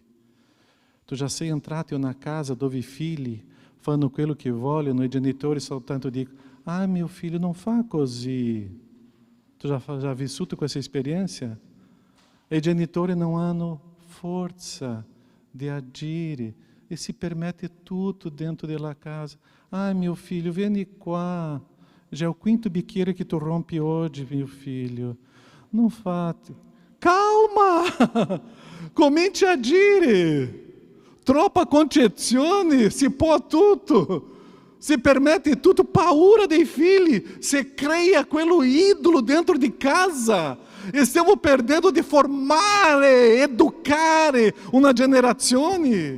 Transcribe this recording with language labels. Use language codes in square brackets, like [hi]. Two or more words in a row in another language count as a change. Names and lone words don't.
[it] Tu já sei entrato in una casa dove i figli fanno quello che vogliono e i genitori soltanto dicono, mio figlio non fa così. Tu já vissuto questa esperienza? E i genitori non hanno forza di agire e si permette tutto dentro della casa. [pt] Meu filho, [it] vieni qua. [pt] Já é o 5º biqueiro que tu rompe hoje, meu filho. Não fate. Calma! [it] Comincia a agire. Troppa concezione, si può tutto. Si permette tutto, paura dei figli. Si crea quello idolo dentro di casa. E stiamo perdendo di formare, educare una generazione.